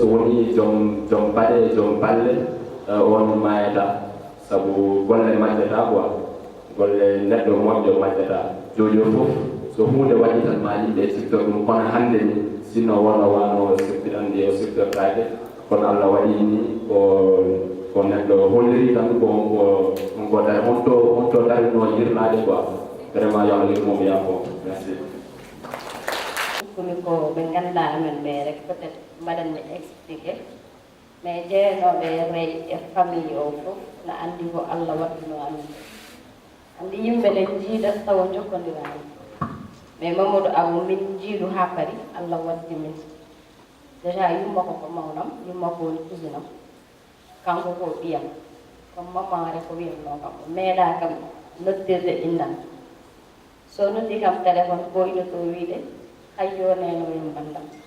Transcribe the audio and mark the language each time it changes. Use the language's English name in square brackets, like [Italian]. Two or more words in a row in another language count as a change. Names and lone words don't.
[Fula] woni joom baɗe joom balle on mayata sabu golle majjata quoi golle neɗɗo moƴƴo majjata jojo fof so hunde waɗi tan ma yimɓe siftor ɗum kono hannde ni sinno wona wano siftirande o siftortake kono Allah waɗi ni ko neɗɗo holliri tan on to darino yirlade [French] quoi vraiment [Fula] yo Allah yirmomo yaafo merci komi ko ɓe ganduɗa amen ɓe rek [French] peut être [Fula] mbaɗanmi [French] expliqué mais [Fula] jeeyanoɓe rey e famille o fof no andi ko Allah waɗino amen andi yimɓe ɗe jiiɗat tawa jokkodirani mais Mamadou Abou min jiiɗu ha pari Allah waddi min déjà yumma ko mawnam yumma ko woni cousinam kanko ko ɓiyam [French] comme maman [Fula] re ko wiyatno kam meeɗa kam noddirde innam so noddi kam téléphone ɓoynoto wiide hayyo nenoyam bandam